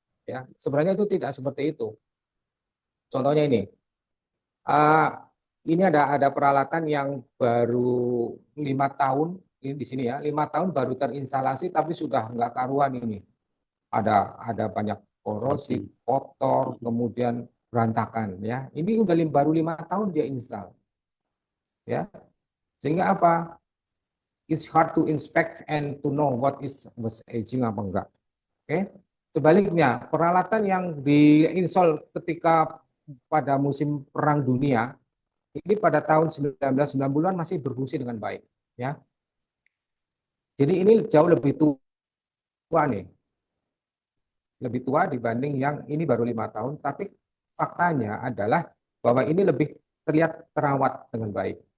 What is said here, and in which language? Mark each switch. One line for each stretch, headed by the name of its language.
Indonesian: Ya, sebenarnya itu tidak seperti itu. Contohnya uh, ini ada peralatan yang baru 5 tahun ini di sini ya, 5 tahun baru terinstalasi tapi sudah nggak karuan ini. Ada banyak korosi, kotor, kemudian berantakan ya. Ini udah baru 5 tahun dia install ya. Sehingga apa?
English: It's hard to inspect and to know what is was aging
Indonesian: apa enggak. Oke. Sebaliknya, peralatan yang diinstal ketika pada musim Perang Dunia ini pada tahun 1990-an masih berfungsi dengan baik ya. Jadi ini jauh lebih tua nih. Lebih tua dibanding yang ini baru 5 tahun, tapi faktanya adalah bahwa ini lebih terlihat terawat dengan baik.